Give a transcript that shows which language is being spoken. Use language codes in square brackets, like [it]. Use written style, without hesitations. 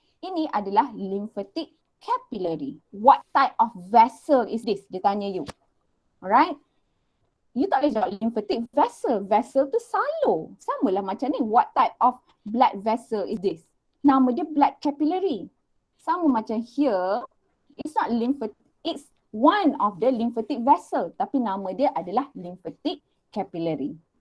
[ms] Ini adalah lymphatic capillary. [en] What type of vessel is this? [ms] Dia tanya you. Alright? You tak boleh jawab lymphatic vessel. Vessel tu silo. Sama lah macam ni. [en] What type of blood vessel is this? [ms] Nama dia [en] blood capillary. [ms] Sama macam [en] here, it's not lymphatic, it's one of the lymphatic vessel. [ms] Tapi nama dia adalah lymphatic capillary.